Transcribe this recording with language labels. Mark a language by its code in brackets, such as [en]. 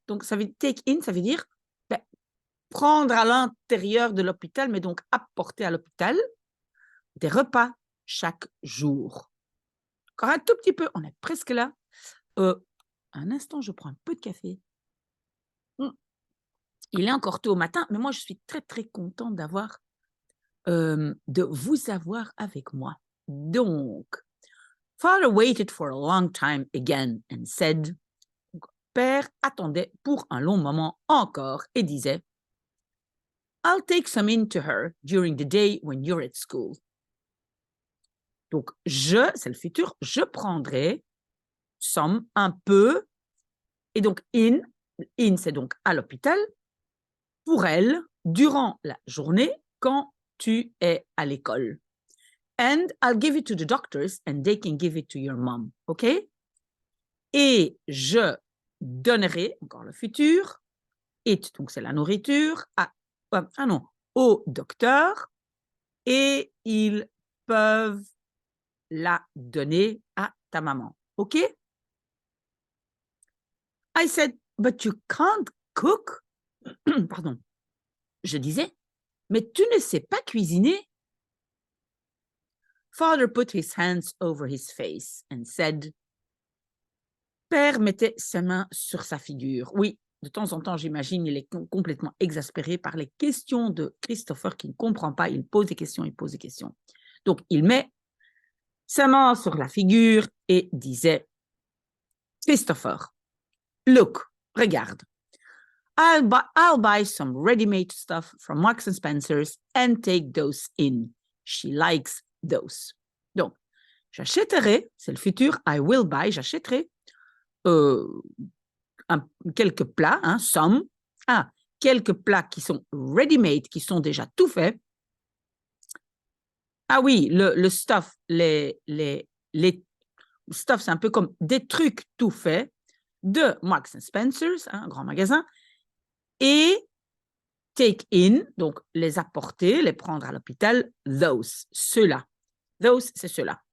[fr] Donc, take in, ça veut dire prendre à l'intérieur de l'hôpital, mais donc apporter à l'hôpital des repas chaque jour. Encore un tout petit peu, on est presque là. Un instant, je prends un peu de café. Il est encore tôt au matin, mais moi, je suis très, très contente de vous avoir avec moi. [en] Donc, Father waited for a long time again and said, [fr] Père attendait pour un long moment encore et disait, [en] I'll take some in to her during the day when you're at school. [fr] Donc, c'est le futur, je prendrai some, un peu, et donc in c'est donc à l'hôpital, pour elle, durant la journée, quand tu es à l'école. [en] And I'll give it to the doctors and they can give it to your mom, OK? [fr] Et je donnerait, encore le futur, it, donc c'est la nourriture, au docteur, et ils peuvent la donner à ta maman. OK? [en] I said, but you can't cook. [fr] Pardon. Je disais, mais tu ne sais pas cuisiner. [en] Father put his hands over his face and said, [fr] Père mettait ses mains sur sa figure. Oui, de temps en temps, j'imagine, il est complètement exaspéré par les questions de Christopher qui ne comprend pas. Il pose des questions, il pose des questions. Donc, il met sa main sur la figure et disait, Christopher, [en] look, [fr] regarde. [en] I'll buy some ready-made stuff from Marks and Spencer's and take those in. She likes those. [fr] Donc, j'achèterai, c'est le futur, [en] I will buy, [fr] j'achèterai quelques plats, quelques plats qui sont ready-made, qui sont déjà tout faits. Ah oui, le stuff, les stuff, c'est un peu comme des trucs tout faits de Marks and Spencer's, un grand magasin, et [en] take in, [fr] donc les apporter, les prendre à l'hôpital, those, ceux-là. Those, c'est ceux-là.